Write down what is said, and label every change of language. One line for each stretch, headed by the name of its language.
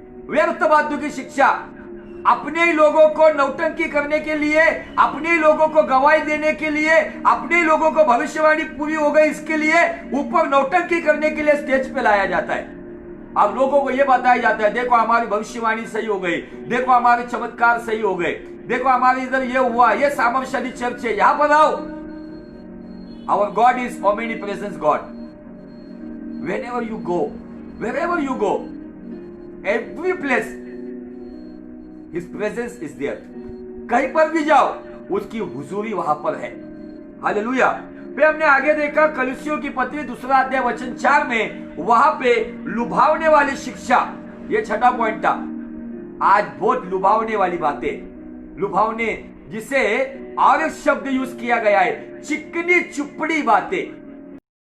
Hindi: व्यर्थ बातों की शिक्षा, अपने ही लोगों को नौटंकी करने के लिए, अपने ही लोगों को गवाही देने के लिए, अपने ही लोगों को भविष्यवाणी पूरी हो गई इसके लिए ऊपर नौटंकी करने के लिए स्टेज पे लाया जाता है। अब लोगों को यह बताया जाता है, देखो हमारी भविष्यवाणी सही हो गई, देखो हमारे चमत्कार सही हो गए, देखो हमारे इधर ये हुआ, ये सामर्थ्यशाली चर्च है, यहां पर आओ।
English: Our God is omnipresence God. whenever you go, wherever you go, every place his presence is there.
Hindi: कहीं पर भी जाओ उसकी हुजूरी वहां पर है। हालेलुया। फिर हमने आगे देखा कलीसियों की पत्री 2 अध्याय वचन 4 में, वहां पे लुभावने वाली शिक्षा, ये छठा पॉइंट था। आज बहुत लुभावने वाली बातें, लुभावने, जिसे और एक शब्द यूज किया गया है, चिकनी चुपड़ी बातें।